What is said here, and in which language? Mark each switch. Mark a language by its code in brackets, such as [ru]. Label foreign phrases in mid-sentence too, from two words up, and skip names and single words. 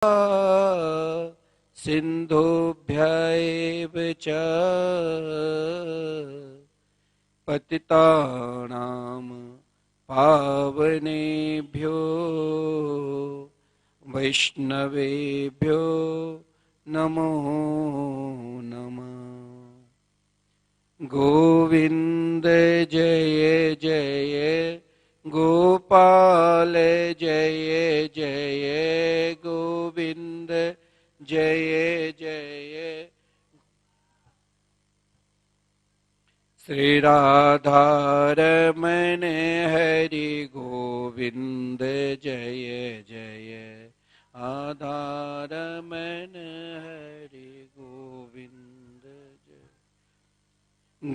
[sa] सिन्धुभ्य एव च पतितानां पावनेभ्यो वैष्णवेभ्यो नमो नमः। [hi] गोविंद जय जय गोपाल जय जय गोविंद जय जय। श्री राधा रमण हरि गोविंद जय जय आधा रमण हरि गोविंद जय।